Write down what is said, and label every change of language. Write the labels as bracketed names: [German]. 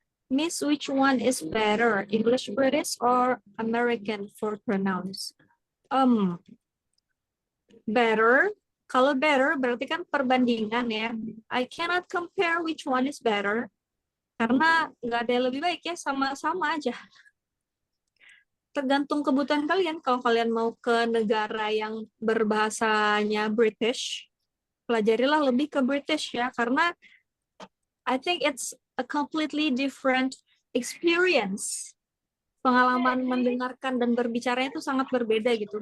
[English] Miss, which one is better? English, British, or American for pronouns? [Indonesian] Better. Kalau better berarti kan perbandingan ya. [English] I cannot compare which one is better. [Indonesian] Karena nggak ada yang lebih baik ya, sama-sama aja. Tergantung kebutuhan kalian. Kalau kalian mau ke negara yang berbahasanya British, pelajarilah lebih ke British ya. Karena [English] I think it's a completely different experience. [Indonesian] Pengalaman mendengarkan dan berbicara itu sangat berbeda gitu.